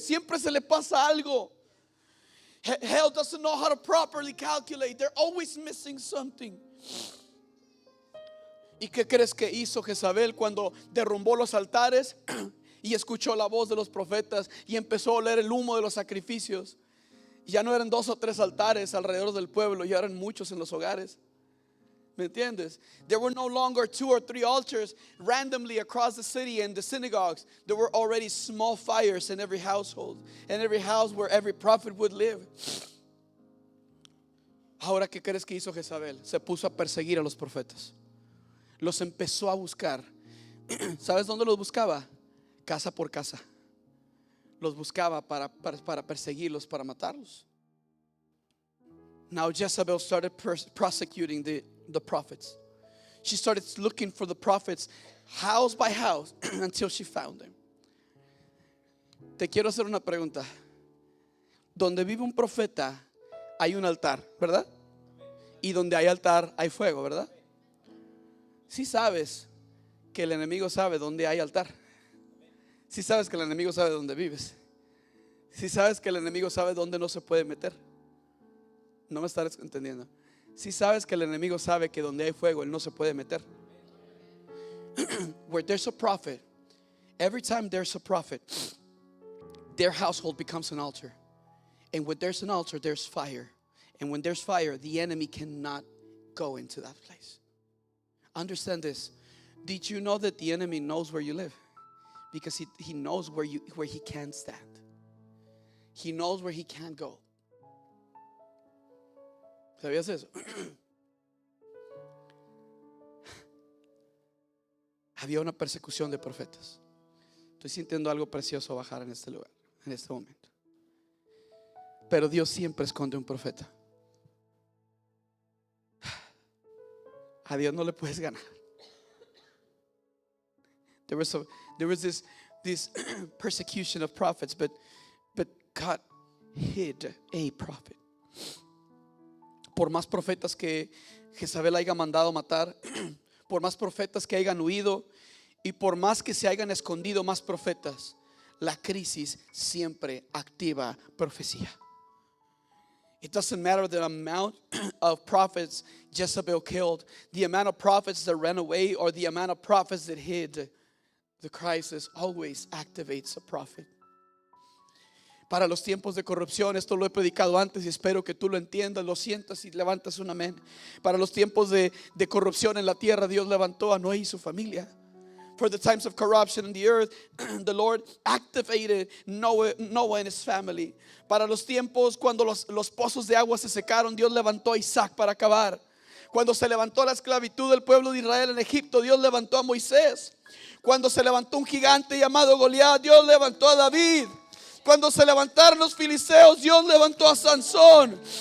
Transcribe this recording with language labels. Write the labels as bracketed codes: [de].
[es] Siempre se le pasa algo. [en] Hell doesn't know how to properly calculate. They're always missing something. [es] ¿Y qué crees que hizo Jezabel cuando derrumbó los altares y escuchó la voz de los profetas y empezó a oler el humo de los sacrificios? Ya no eran 2 o 3 altares alrededor del pueblo, ya eran muchos en los hogares. ¿Me entiendes? [en] There were no longer 2 or 3 altars randomly across the city and the synagogues. There were already small fires in every household, and every house where every prophet would live. [es] Ahora, ¿qué crees que hizo Jezabel? Se puso a perseguir a los profetas. Los empezó a buscar. ¿Sabes dónde los buscaba? Casa por casa. Los buscaba para perseguirlos, para matarlos. [en] Now Jezebel started prosecuting the prophets. She started looking for the prophets house by house until she found them. [es] Te quiero hacer una pregunta. Donde vive un profeta hay un altar, ¿verdad? Y donde hay altar hay fuego, ¿verdad? Si sabes que el enemigo sabe dónde hay altar. Si sabes que el enemigo sabe dónde vives. Si sabes que el enemigo sabe dónde no se puede meter. No me estás entendiendo. Si sabes que el enemigo sabe que donde hay fuego él no se puede meter. [en] Where there's a prophet, every time there's a prophet, their household becomes an altar. And when there's an altar, there's fire. And when there's fire, the enemy cannot go into that place. Understand this. Did you know that the enemy knows where you live? Because he knows where he can stand. He knows where he can't go. [es] ¿Sabías eso? Había una persecución de profetas. Estoy sintiendo algo precioso bajar en este lugar, en este momento. Pero Dios siempre esconde un profeta. A Dios no le puedes ganar. [en] There was this persecution of prophets, but God hid a prophet. [es] Por más profetas que Jezabel haya mandado matar, por más profetas que hayan huido y por más que se hayan escondido más profetas, la crisis siempre activa profecía. [en] It doesn't matter the amount of prophets Jezebel killed, the amount of prophets that ran away, or the amount of prophets that hid. The crisis always activates a prophet. [es] Para los tiempos de corrupción, esto lo he predicado antes y espero que tú lo entiendas, lo sientas y levantas un amén. Para los tiempos de corrupción en la tierra, Dios levantó a Noé y su familia. [en] For the times of corruption in the earth, the Lord activated Noah and his family. [es] Para los tiempos cuando los pozos de agua se secaron, Dios levantó a Isaac para acabar. Cuando se levantó la esclavitud del pueblo de Israel en Egipto, Dios levantó a Moisés. Cuando se levantó un gigante llamado Goliat, Dios levantó a David. Cuando se levantaron los filisteos, Dios levantó a Sansón.